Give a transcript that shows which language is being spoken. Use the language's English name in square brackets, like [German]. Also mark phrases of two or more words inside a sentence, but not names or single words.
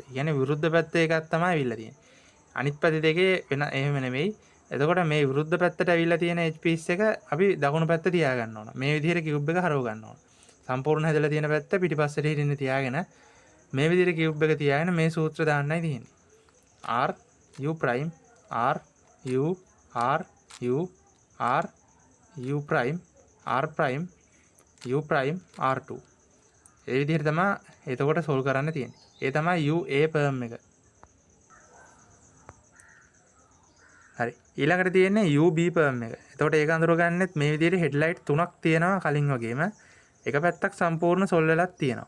[Sinhala] ඒ කියන්නේ විරුද්ධ පැත්තේ එකක් තමයි ඇවිල්ලා තියෙන්නේ. අනිත් පැති දෙකේ වෙන එහෙම නෙමෙයි. එතකොට මේ විරුද්ධ පැත්තට ඇවිල්ලා තියෙන එජ් පීස් එක අපි දකුණු පැත්ත තියාගන්න ඕන. මේ විදිහට කියුබ් එක හරව ගන්න ඕන. සම්පූර්ණ හැදලා තියෙන පැත්ත පිටිපස්සට හිටින්න තියාගෙන මේ විදිහට කියුබ් එක තියාගෙන මේ සූත්‍ර දාන්නයි තියෙන්නේ. [English] R U prime R U R U R U prime R prime U prime R2. [Sinhala] ඒ විදිහට තමයි එතකොට සෝල්ව් කරන්න තියෙන්නේ. ඒ තමයි UA perm එක. හරි. ඊළඟට තියෙන්නේ UB perm එක. එතකොට ඒක අඳුරගන්නෙත් මේ විදිහට හෙඩ්ලයිට් තුනක් තියෙනවා කලින් වගේම. එක පැත්තක් සම්පූර්ණ සොල්ව් වෙලක් තියෙනවා.